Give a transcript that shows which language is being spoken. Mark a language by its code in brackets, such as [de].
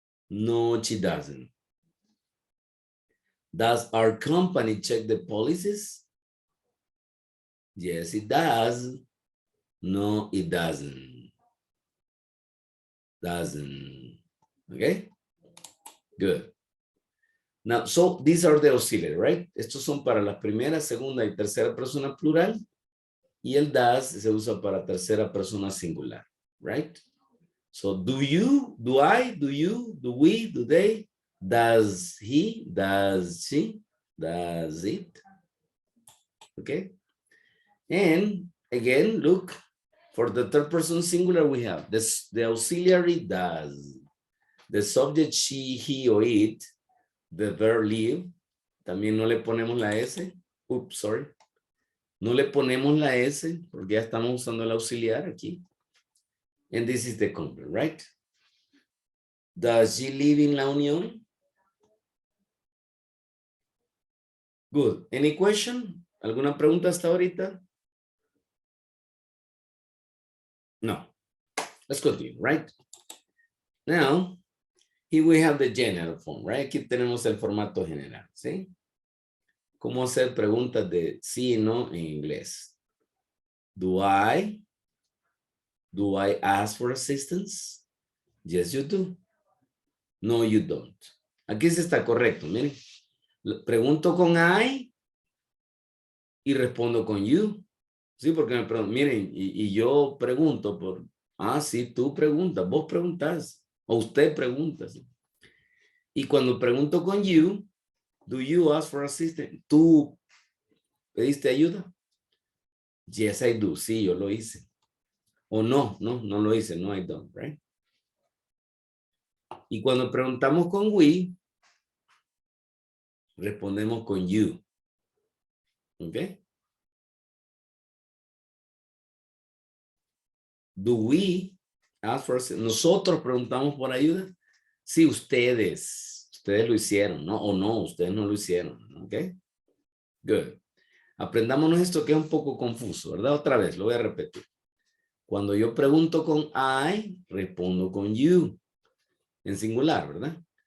[en] No, she doesn't. Does our company check the policies? Yes, it does. No, it doesn't. Doesn't. Okay? Good. Now, so these are the auxiliary, right? [es] Estos son para la primera, segunda y tercera persona plural. Y el does se usa para tercera persona singular, [en] right? So do you, do I, do you, do we, do they, does he, does she, does it? Okay. And again, look, for the third person singular, we have this, the auxiliary does, the subject she, he, or it, the verb live. [es] También no le ponemos la S. [en] Oops, sorry. [es] No le ponemos la S porque ya estamos usando el auxiliar aquí. [en] And this is the complement, right? Does she live in La Unión? Good. Any question? [es] ¿Alguna pregunta hasta ahorita? [en] No. Let's continue, right? Now, here we have the general form, right? [es] Aquí tenemos el formato general, ¿sí? ¿Cómo hacer preguntas de sí y no en inglés? [en] Do I ask for assistance? Yes, you do. No, you don't. [es] Aquí sí está correcto, miren. Pregunto con I y respondo con you. Sí, porque me preguntan, miren, y yo pregunto por, sí, tú preguntas, vos preguntas, o usted pregunta. ¿Sí? Y cuando pregunto con you, [en] do you ask for assistance? [es] ¿Tú pediste ayuda? [en] Yes, I do. [es] Sí, yo lo hice. O no lo hice. [en] No, I don't, right? [es] Y cuando preguntamos con we, respondemos con you. ¿Ok? [en] Do we ask for assistance? [es] Nosotros preguntamos por ayuda. Sí, ustedes lo hicieron, ¿no? O no, ustedes no lo hicieron. ¿Ok? Good. Aprendámonos esto que es un poco confuso, ¿verdad? Otra vez, lo voy a repetir. Cuando yo pregunto con I, respondo con you. En singular, ¿verdad?